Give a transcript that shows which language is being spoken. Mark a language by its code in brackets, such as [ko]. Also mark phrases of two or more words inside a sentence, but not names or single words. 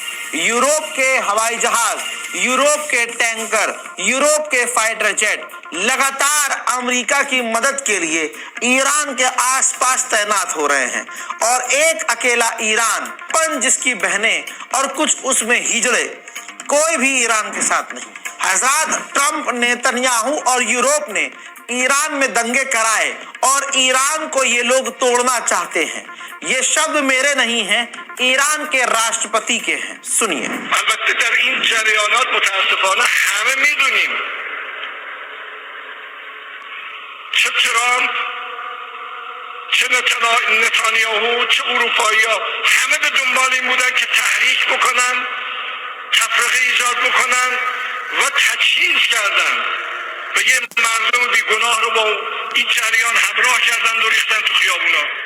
[hi] यूरोप के हवाई जहाज, यूरोप के टैंकर, यूरोप के [en] fighter jet [hi] लगातार अमेरिका की मदद के लिए ईरान के आसपास तैनात हो रहे हैं और एक अकेला ईरान, जिसकी बहनें और कुछ उसमें हिजड़े, कोई भी ईरान के साथ नहीं। हज़रत ट्रंप, नेतन्याहू और यूरोप ने ईरान में दंगे कराए और ईरान को ये लोग तोड़ना चाहते हैं। ये शब्द मेरे नहीं हैं, ईरान के राष्ट्रपति के हैं। सुनिए। [fa] البته در این جریانات متاسفانه همه میدونیم چه ترامپ چه نتانیاهو چه اروپایی‌ها همه به دنبال این بودن که تحریک بکنن، تفرقه ایجاد بکنن و تجهیز کردن و یه مردم بیگناه رو با این جریان همراه کردن و ریختن تو خیابونا